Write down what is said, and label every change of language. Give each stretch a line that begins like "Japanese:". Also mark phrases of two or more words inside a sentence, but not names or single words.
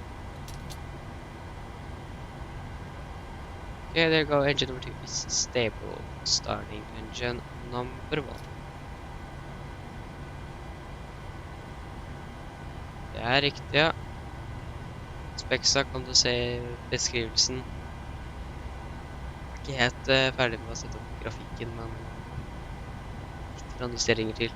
English: Okay, there you go. Engine number 2 is stable. Starting engine number 1.
Norwegian: Det er riktig, ja. Speksa kan du se beskrivelsen. Ikke helt ferdig med å sette opp grafikken, men litt justeringer til.